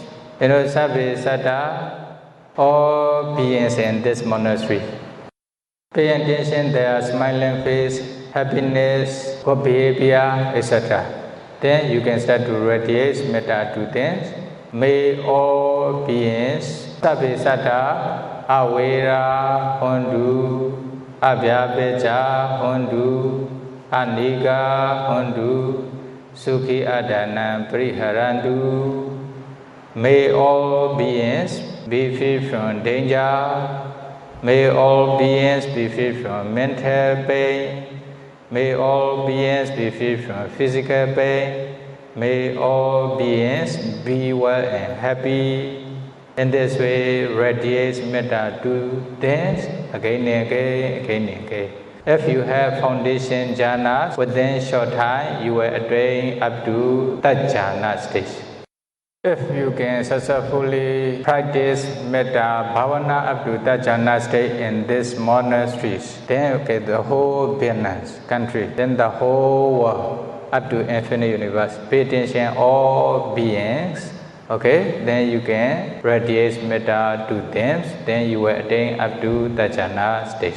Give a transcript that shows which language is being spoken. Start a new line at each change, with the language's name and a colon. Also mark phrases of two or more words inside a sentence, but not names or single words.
English: You know,
Pali: Sabbe, Satta,
English: all beings in this monastery. Pay attention, their smiling face, happiness, good behavior, etc. Then you can start to radiate metta to them. May all beings,
Pali: Sabbe Satta, Awera, Hondu, Abhyapecha, Hondu, Aniga, Hondu, Sukhi Adana, Priharandu.
English: May all beings be free from danger. May all beings be free from mental pain. May all beings be free from physical pain. May all beings be well and happy. In this way, radiate metta to them again and again, again and again. If you have foundation jhana, within short time, you will attain up to that jhana stage. If you can successfully practice
Pali: metta bhavana
English: up to that jhana state in these monasteries, then okay, the whole Vietnam country, then the whole world, up to infinite universe, pay attention all beings, okay, then you can radiate metta to them, then you will attain up to the jhana stage.